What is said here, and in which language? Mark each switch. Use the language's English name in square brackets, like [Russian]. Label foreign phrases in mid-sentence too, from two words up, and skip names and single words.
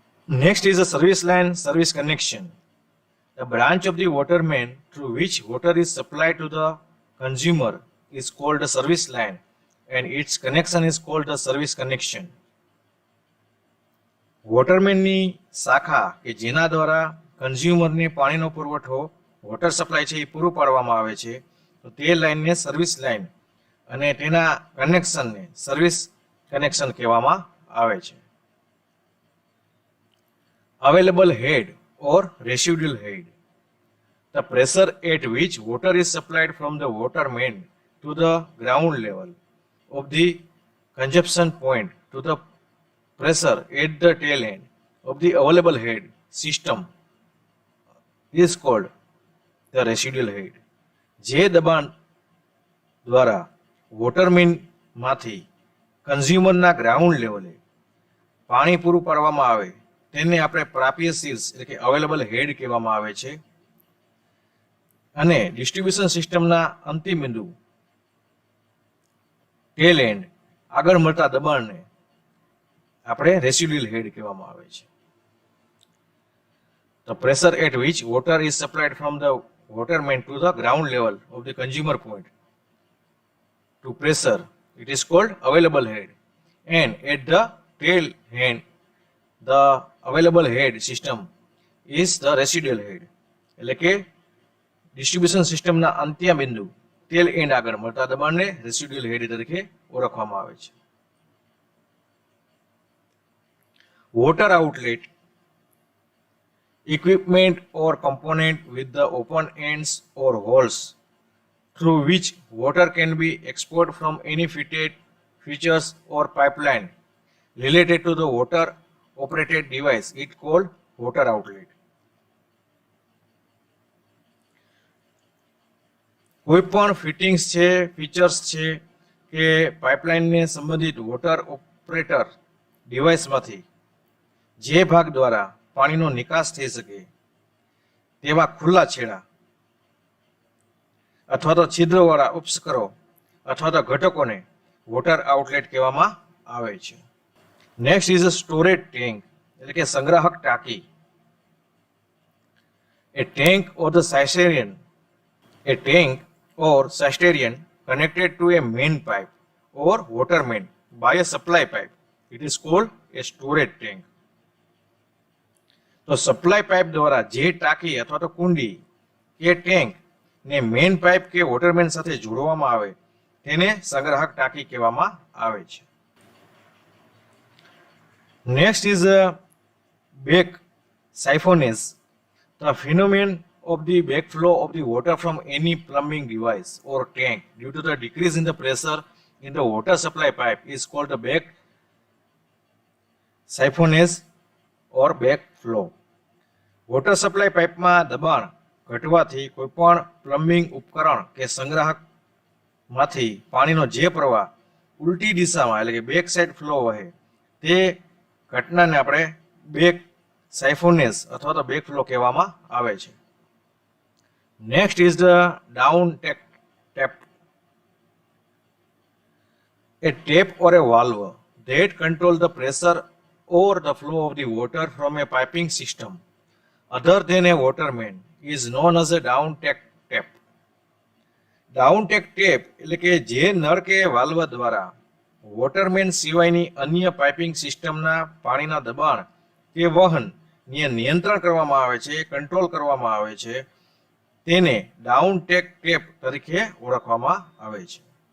[English] Next is a service line service connection. The branch of the water main through which water is supplied to the consumer is called a service line and its connection is called the service connection. [Gujarati] વોટર મેનની શાખા કે જેના દ્વારા કન્ઝ્યુમરને પાણીનો પુરવઠો [English] water supply [Gujarati] છે એ પૂરું પાડવામાં આવે છે તો તે લાઇનને [English] service line [Gujarati] અને તેના કનેક્શનને [English] service connection [Gujarati] કહેવામાં આવે છે. [English] available head or residual head. The pressure at which water is supplied from the water main to the ground level of the consumption point to the pressure at the tail end of the available head system is called the residual head. [Gujarati] જે દબાણ દ્વારા [English] water main [Gujarati] માંથી કન્ઝ્યુમરના ગ્રાઉન્ડ લેવલે પાણી પૂરું પાડવામાં આવે તેને આપણે પ્રાપ્ય શીર્ષ એટલે કે [English] available head [Gujarati] કહેવામાં આવે છે અને ડિસ્ટ્રીબ્યુશન સિસ્ટમના અંતિમ બિંદુ [English] tail end [Gujarati] આગળ મળતા દબાણને આપણે [English] residual head [Gujarati] કહેવામાં આવે છે. [English] The pressure at which water is supplied from the water main to the ground level of the consumer point to pressure, it is called available head, and at the tail end the available head system is the residual head. [Gujarati] એટલે કે ડિસ્ટ્રીબ્યુશન સિસ્ટમના અંત્ય બિંદુ [English] tail end [Gujarati] આગળ મળતા દબાણને [English] residual head [Gujarati] તરીકે ઓળખવામાં આવે છે. [English] water outlet equipment or component with the open ends or holes through which water can be exported from any fitted features or pipeline related to the water operated device it called water outlet. [Gujarati] કોઈ પણ ફિટિંગ્સ છે ફીચર્સ છે કે પાઇપલાઇનને સંબંધિત [English] water operator [Gujarati] ડિવાઇસમાંથી જે ભાગ દ્વારા પાણીનો નિકાસ થઈ શકે તેવા ખુલ્લા છેડા અથવા તો છિદ્રવાળા ઉપસ્કરો અથવા તો ઘટકોને [English] water outlet [Gujarati] કહેવામાં આવે છે. [English] next is a storage tank [Gujarati] એટલે કે સંગ્રાહક ટાંકી. [English] A tank or cistercian connected to a main pipe or water main by a supply pipe, it is called a storage tank. [Gujarati] તો [English] supply pipe [Gujarati] દ્વારા જે ટાંકી અથવા તો કુંડી કે ટેન્ક ને [English] main pipe [Gujarati] કે [English] water main [Gujarati] સાથે જોડવામાં આવે તેને સંગ્રાહક ટાંકી કહેવામાં આવે છે. [English] next is back siphonage. The phenomenon of the backflow of the water from any plumbing device or tank due to the decrease in the pressure in the water supply pipe is called the back siphonage or backflow. water supply [Gujarati] પાઇપમાં દબાણ ઘટવાથી કોઈપણ પ્લમ્બિંગ ઉપકરણ કે સંગ્રાહકમાંથી પાણીનો જે પ્રવાહ ઉલટી દિશામાં એટલે કે [English] back side flow [Gujarati] વહે તે ઘટનાને આપણે [English] back siphonage [Gujarati] અથવા તો [English] back flow [Gujarati] કહેવામાં આવે છે. [English] next is the down tap. A tap or a valve that control the pressure or the flow of the water from a piping system other than a water main is known as a down tap. down take tap [Gujarati] એટલે કે જે નળ કે વાલ્વ દ્વારા [English] water main [Gujarati] સિવાયની અન્ય પાઇપિંગ સિસ્ટમના પાણીના દબાણ કે વહન નિયંત્રણ કરવામાં આવે છે કંટ્રોલ કરવામાં આવે છે તેને [English] down take tap [Gujarati] તરીકે ઓળખવામાં આવે છે.